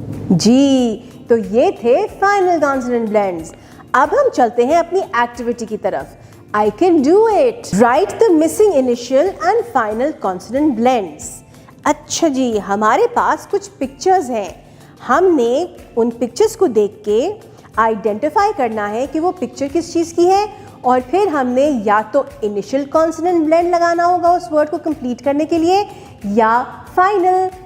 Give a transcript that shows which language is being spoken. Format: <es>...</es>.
<ur>جی تو یہ تھے فائنل کانسوننٹ بلینڈز. اب ہم چلتے ہیں اپنی ایکٹیویٹی کی طرف.</ur> <en>I can do it. Write the missing initial and final consonant blends.</en> <ur>اچھا جی, ہمارے پاس کچھ پکچرز ہیں. ہم نے ان پکچرز کو دیکھ کے آئیڈینٹیفائی کرنا ہے کہ وہ پکچر کس چیز کی ہے, اور پھر ہم نے یا تو انیشل کانسوننٹ بلینڈ لگانا ہوگا اس ورڈ کو کمپلیٹ کرنے کے لیے, یا فائنل.</ur>